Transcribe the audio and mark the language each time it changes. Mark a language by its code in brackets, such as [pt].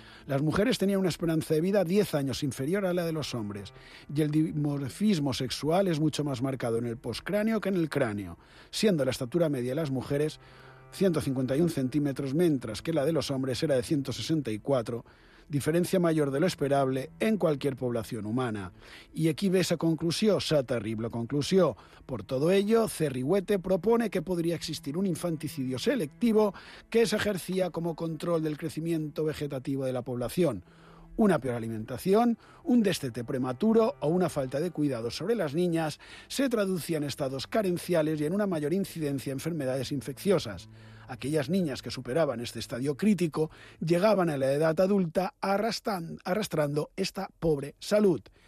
[es] Las mujeres tenían una esperanza de vida 10 años inferior a la de los hombres y el dimorfismo sexual es mucho más marcado en el postcráneo que en el cráneo, siendo la estatura media de las mujeres 151 centímetros, mientras que la de los hombres era de 164, [ca] diferència major de l'esperable en qualsevol població humana. I aquí ve la conclusió, la terrible conclusió. Per tot això, Cerriuete [es] propone que [ca] podria existir [es] un infanticidio selectivo [ca] que s'exercia com a control del creixement vegetatiu de la població. [es] Una peor alimentación, un destete prematuro o una falta de cuidado sobre las niñas se traducía en estados carenciales y en una mayor incidencia de enfermedades infecciosas. Aquellas niñas que superaban este estadio crítico llegaban a la edad adulta arrastrando esta pobre salud.